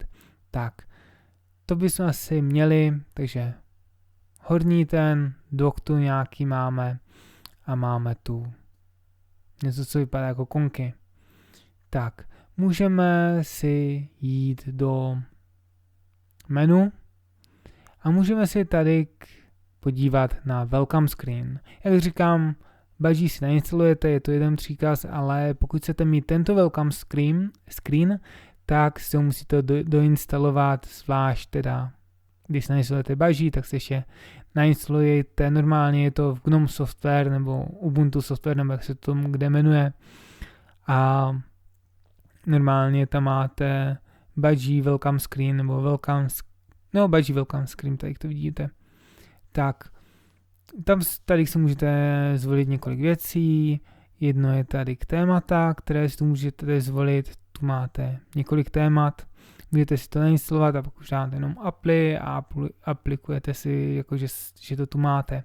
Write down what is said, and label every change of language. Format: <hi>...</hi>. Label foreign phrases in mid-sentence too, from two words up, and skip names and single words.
<cs>Tak, to bychom asi měli, takže horní ten dock tu nějaký máme a máme tu něco, co vypadá jako konky. Tak, můžeme si jít do menu a můžeme si tady podívat na</cs> <en>welcome screen.</en> <cs>Jak říkám, Budgie si nainstalujete, je to jeden příkaz, ale pokud chcete mít tento</cs> <en>welcome screen,</en> <cs>tak si ho musíte doinstalovat zvlášť teda, když nainstalujete Budgie, tak si ještě nainstalujete, normálně je to v GNOME Software nebo Ubuntu Software, nebo jak se to kde jmenuje. A normálně tam máte Budgie</cs> <en>welcome screen</en> <cs>nebo Budgie</cs> <en>welcome screen,</en> <cs>tady to vidíte. Tak, tady si můžete zvolit několik věcí, jedno je tady k témata, které si tu můžete zvolit, tu máte několik témat, můžete si to nainstalovat a pak už dáte jenom apply a aplikujete si, jakože že to tu máte.</cs>